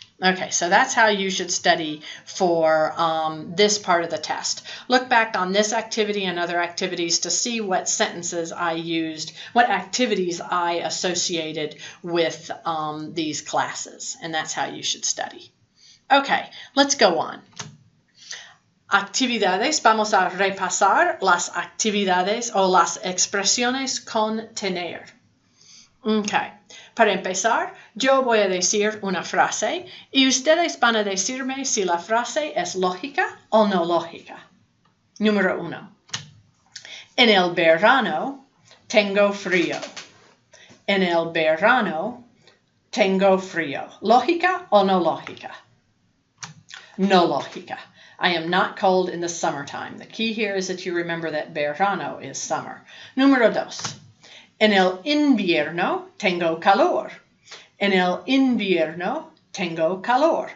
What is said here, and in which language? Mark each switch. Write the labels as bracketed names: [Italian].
[English] Okay, so that's how you should study for this part of the test. Look back on this activity and other activities to see what sentences I used, what activities I associated with these classes, and that's how you should study. Okay, let's go on. [Spanish] Actividades, vamos a repasar las actividades o las expresiones con tener. Okay. Para empezar, yo voy a decir una frase y ustedes van a decirme si la frase es lógica o no lógica. Número 1. En el verano tengo frío. En el verano tengo frío. ¿Lógica o no lógica? No lógica. [English] I am not cold in the summertime. The key here is that you remember that verano is summer. [Spanish] Número 2. En el invierno tengo calor. En el invierno tengo calor.